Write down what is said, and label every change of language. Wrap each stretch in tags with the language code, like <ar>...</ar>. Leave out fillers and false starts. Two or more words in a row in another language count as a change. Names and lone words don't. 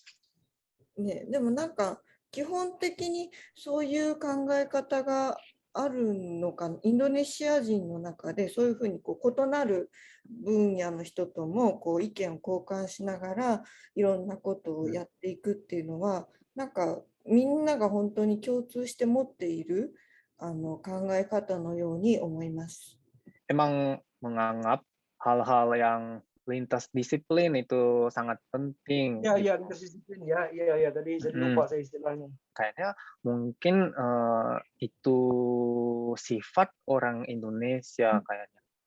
<ja>ね、でもなんか基本的にそういう考え方があるのか、インドネシア人の中でそういうふうにこう異なる分野の人ともこう意見を交換しながらいろんなことをやっていくっていうのは、なんかみんなが本当に共通して持っている考え方のように思います。</ja> <id>Emang menganggap hal-hal yang lintas disiplin itu sangat penting. Ya, lintas disiplin ya, tadi saya lupa saya istilahnya. Kayaknya mungkin itu sifat orang Indonesia kayaknya.</id>